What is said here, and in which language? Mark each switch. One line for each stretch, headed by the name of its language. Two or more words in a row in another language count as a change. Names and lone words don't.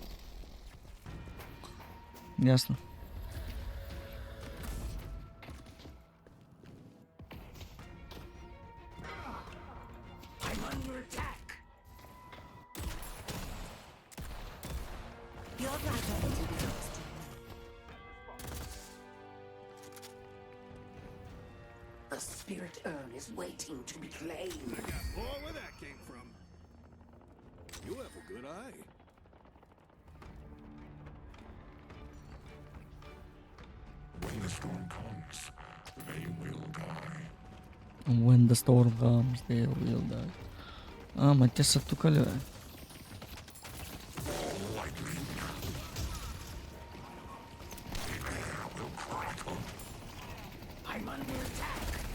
Bulgarian: Ясно.
English: I'm under attack. Your battle is exhausted. The spirit urn is waiting to be claimed. I got more where that came from. You have a good eye. When the storm comes, they will die. When the storm comes, they will die.
Bulgarian: А, ма те са тук ли, бе?
English: Lightning. The air will crackle. I'm under attack.